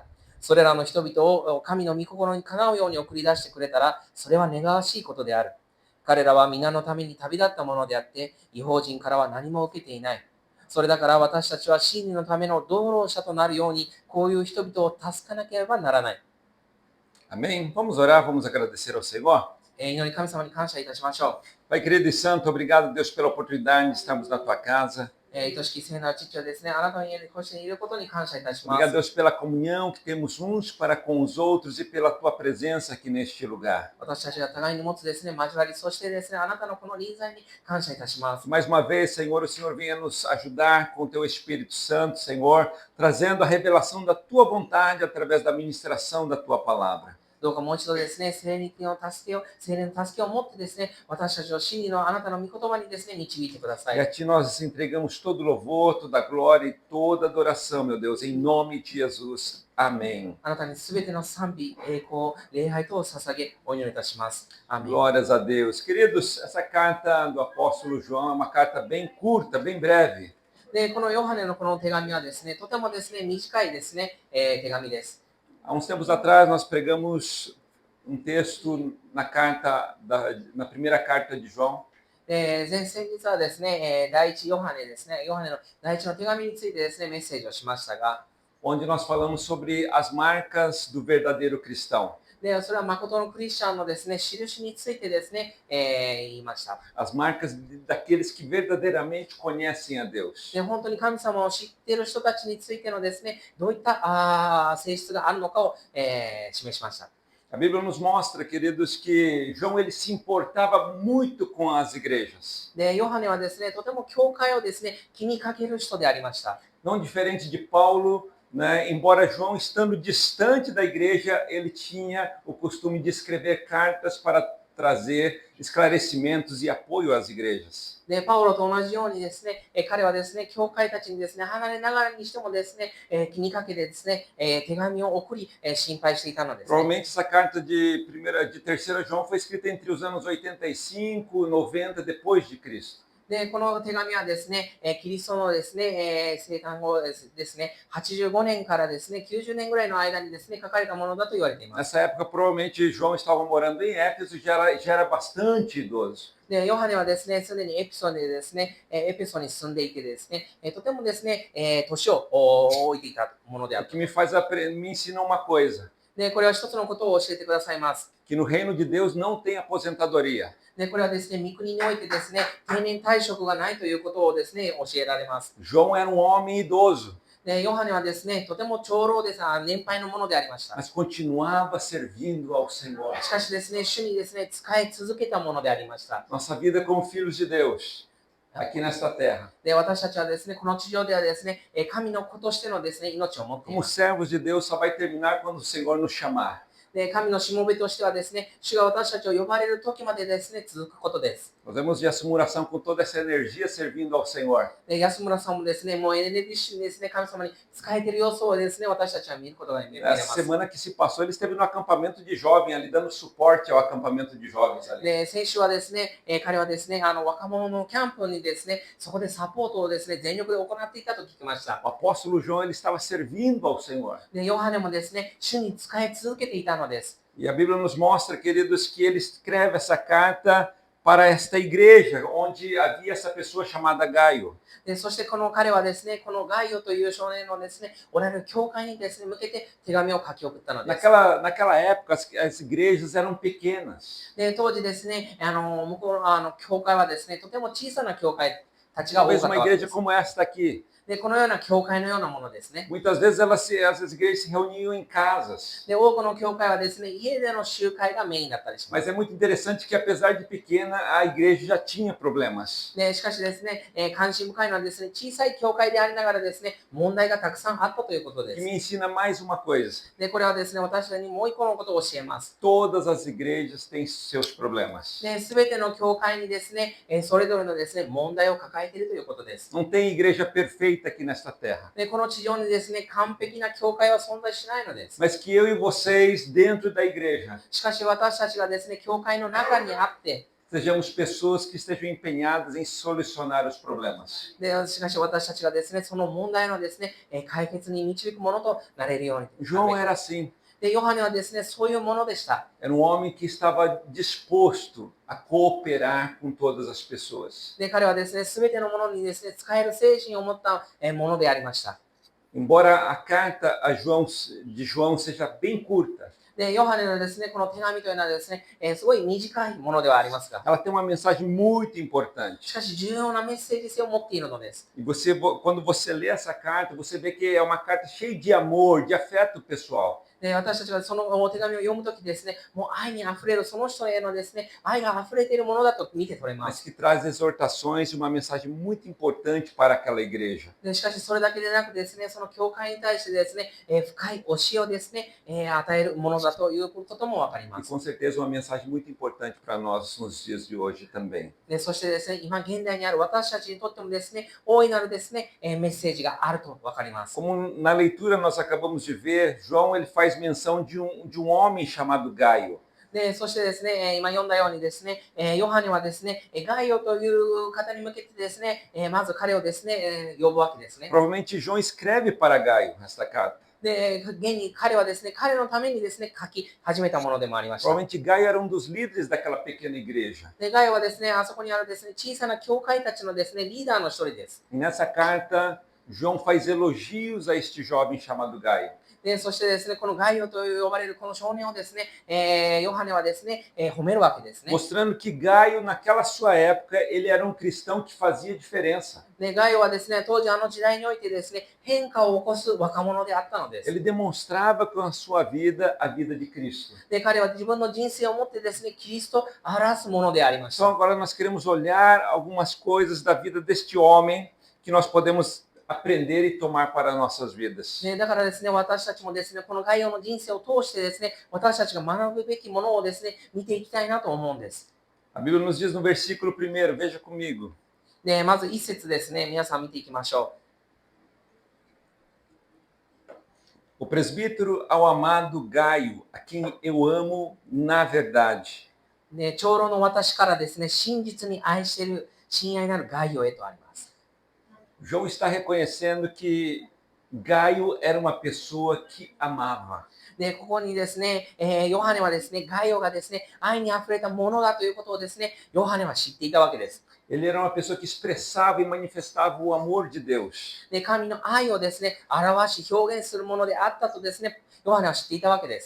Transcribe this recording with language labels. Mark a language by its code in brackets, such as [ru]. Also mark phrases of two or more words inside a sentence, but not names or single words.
[ja] それらの人々を神の御心にかなうように送り出してくれたら、それは願わしいことである。彼らは皆のために旅立ったものであって、異邦人からは何も受けていない。それだから私たちは真理のための道路者となるように、こういう人々を助けなければならない。 [pt] Amém? Vamos orar, vamos agradecer ao Senhor. [ja] 祈り神様に感謝いたしましょ [pt] Pai querido e santo, obrigado, Deus, pela oportunidade de estarmos na tua casa. [ja] う。愛しき聖なる父はですね、あなたの家にこうしていることに感謝いたしま [pt] Obrigado, [ja] す。 [pt] Deus, pela comunhão que temos uns para com os outros e pela tua presença aqui neste lugar. [ja] 私たちが互いに持つですね、交わり、そしてですね、あなたのこの臨在に感謝いたします。 [pt] Mais uma vez, Senhor, o Senhor venha nos ajudar com o teu Espírito Santo, Senhor, trazendo a revelação da tua vontade através da ministração da tua palavra. [ja] どうかもう一度ですね、聖霊の助けを持ってですね、私たちを真理のあなたの御言葉にですね、導いてくださ [pt] E a [ja] い。 [pt] ti nós entregamos todo louvor, toda glória e toda adoração, meu Deus, em nome de Jesus. Amém. [ja] あなたにすべての賛美、栄光、礼拝等を捧げ、お祈りいたします。アーメン。 [pt] Glórias a Deus. Queridos, essa carta do apóstolo João é uma carta bem curta, bem breve. [ja] で、このヨハネのこの手紙はですね、とてもですね、短いですね、手紙です。 [pt] Há uns tempos atrás nós pregamos um texto na primeira carta de João, [ja] 先日はですね、第一ヨハネですね、ヨハネの第一の手紙についてですね、メッセージをしましたが、 [pt] onde nós falamos sobre as marcas do verdadeiro cristão. [ja] で、それは誠のクリスチャンのですね、印についてですね、言いました。 [pt] As marcas daqueles que verdadeiramente conhecem a Deus. [ja] で、本当に神様を知っている人たちについてのですね、どういった性質があるのかを、示しました。 [pt] A Bíblia nos mostra, queridos, que João ele se importava muito com as igrejas. [ja] で、ヨハネはですね、とても教会をですね、気にかける人でありました。 [pt] Não diferente de Paulo, né? Embora João estando distante da igreja, ele tinha o costume de escrever cartas para trazer esclarecimentos e apoio às igrejas. [ja] で、パウロと同じようにですね、彼はですね、教会たちにですね、離れながらにしてもですね、気にかけてですね、手紙を送り、心配していたのですね。 [pt] Provavelmente essa carta de terceira João foi escrita entre os anos 85 e 90 depois de Cristo. [ja] で、この手紙はですね、キリストのですね、生誕後ですね、85年からですね、90年ぐらいの間にですね、書かれたものだと言われています。 [pt] Nessa época, provavelmente, João estava morando em Éfeso e já era bastante idoso. [ja] で、ヨハネはですね、すでにエピソでですね、エペソに住んでいてですね、とてもですね、年を置いていたものであ [pt] O [ja] る。 [pt] que me ensina uma coisa, [ja] で、これは一つのことを教えてくださいます。 [pt] que no reino de Deus não tem aposentadoria. [ja] で、これはですね、御国においてですね、定年退職がないということをですね、教えられます。 [pt] João era um homem idoso, [ja] で、ヨハネはですね、とても長老で年配のものでありました。 [pt] mas continuava servindo ao Senhor. [ja] しかしですね、主にですね、使い続けたものでありました。 [pt] Nossa vida como filhos de Deus, aqui nesta terra. [ja] で、私たちはですね、この地上ではですね、神の子としてのですね、命を持ってい [pt] Como [ja] ます。 [pt] servos de Deus, só vai terminar quando o Senhor nos chamar. [ja] で、神のしもべとしてはですね、主が私たちを呼ばれる時までですね、続くことです。 [pt] Nós vemos Yassu Muração com toda essa energia servindo ao Senhor. [ja] で、安村さんもですね、もうエネルギッシュにですね、神様に仕えている様子をですね、私たちは見ることができま [pt] Essa [ja] す。 [pt] semana que se passou, ele esteve no acampamento de jovem ali, dando suporte ao acampamento de jovens ali. [ja] で、先週はですね、彼はですね、若者のキャンプにですね、そこでサポートをですね、全力で行っていたと聞きました。 [pt] O apóstolo João, ele estava servindo ao Senhor. [ja] で、ヨハネもですね、主に仕え続けていたのです。 [pt] E a Bíblia nos mostra, queridos, que ele escreve essa carta para esta igreja, onde havia essa pessoa chamada Gaio. [ja] で、そしてこの彼はですね、このガイオという少年のですね、おられる教会にですね、向けて手紙を書き送ったのです。 [pt] Naquela época, as igrejas eram pequenas. [ja] で、当時ですね、向こうの教会はですね、とても小さな教会たちが多か [pt] Talvez [ja] った [pt] uma [ja] わけで [pt] igreja [ja] す。 [pt] como esta aqui. [ja] で、このような教会のようなものですね。 [pt] Muitas vezes essas igrejas se reuniam em casas. [ja] で、多くの教会はですね、家での集会がメインだったりしま [pt] Mas [ja] す。 [pt] é muito interessante que, apesar de pequena, a igreja já tinha problemas. [ja] で、しかしですね、関心深いのはですね、小さい教会でありながらですね、問題がたくさんあったということで [pt] Que [ja] す。 [pt] me ensina mais uma coisa: [ja] で、これはですね、私たちにもう一個のことを教えます。 [pt] todas as igrejas têm seus problemas. [ja] で、すべての教会にですね、それぞれのですね、問題を抱えているということです。 [pt] Não tem igreja perfeita aqui nesta terra. [ja] で、この地上にですね、完璧な教会は存在しないのです。 [pt] Mas que eu e vocês, dentro da igreja, [ja] しかし私たちがですね、教会の中にあって、 [pt] sejamos pessoas que estejam empenhadas em solucionar os problemas. [ja] で、しかし私たちがですね、その問題のですね、解決に導くものとなれるように。 [pt] João era assim. [ja] で、ヨハネはですね、そういうものでした。 [pt] Era um homem que estava disposto a cooperar com todas as pessoas. [ja] で、彼はですね、すべてのものにですね、使える精神を持ったものでありました。 [pt] Embora a carta de João seja bem curta, [ja] で、ヨハネのですね、この手紙というのはですね、すごい短いものではありますが、 [pt] ela tem uma mensagem muito [ja] し [pt] importante. [ja] かし重要なメッセージ性を持っているのです。 [pt] E quando você lê essa carta, você vê que é uma carta cheia de amor, de afeto pessoal. [ja] で、私たちがその手紙を読むときですね、もう愛にあふれる、その人へのですね、愛があふれているものだと見て取れま [pt] Mas [ja] す。 [pt] que traz exortações e uma mensagem muito importante para aquela igreja. [ja] で、しかしそれだけでなくですね、その教会に対してですね、深い教えをですね、与えるものだということともわかり [pt] E [ja] ます。 [pt] com certeza uma mensagem muito importante para nós nos dias de hoje também. [ja] で、そしてですね、今現代にある私たちにとってもですね、大いなるですね、メッセージがあるとわかります。 [pt] Como na leitura nós acabamos de ver, João ele faz menção de um homem chamado Gaio. [ja] で、そしてですね、今読んだようにですね、ヨハネはですね、ガイオという方に向けてですね、まず彼をですね、呼ぶわけですね。 [pt] Provavelmente João escreve para Gaio esta carta. [ja] で、現に彼はですね、彼のためにですね、書き始めたものでもありました。 [pt] Provavelmente Gaio era um dos líderes daquela pequena igreja. [ja] で、ガイオはですね、あそこにあるですね、小さな教会たちのですね、リーダーの一人です。 [pt] E nessa carta, João faz elogios a este jovem chamado Gaio. [ja] で、そしてですね、このガイオと呼ばれるこの少年をですね、ヨハネはですね、褒めるわけですね。 [pt] Mostrando que Gaio, naquela sua época, ele era um cristão que fazia diferença. [ja] で、ガイオはですね、当時の時代においてですね、変化を起こす若者であったのです。 [pt] Ele demonstrava com a sua vida a vida de Cristo. [ja] で、彼は自分の人生をもってですね、キリストを表すものでありまし [pt] Então [ja] た。 [pt] agora nós queremos olhar algumas coisas da vida deste homem que nós podemos aprender e tomar para nossas vidas. [ja] ね、だからですね、私たちもですね、この概要の人生を通してですね、私たちが学ぶべきものをですね、見ていきたいなと思うんです。 [pt] A Bíblia nos diz no versículo 1, veja comigo. [ja] で、まず一節ですね、皆さん見ていきましょ [pt] O presbítero ao amado Gaio, a quem eu amo na verdade. [ja] う。で、長老の私からですね、真実に愛している親愛なる概要へとあります。 [pt] João está reconhecendo que Gaio era uma pessoa que amava. [ja] で、ここにですね、ヨハネはですね、概要がですね、愛にあふれたものだということをですね、ヨハネは知っていたわけです。 [pt] Ele era uma pessoa que expressava e manifestava o amor de Deus. [ja] で、神の愛をですね、表し表現するものであったとですね、ヨハネは知っていたわけです。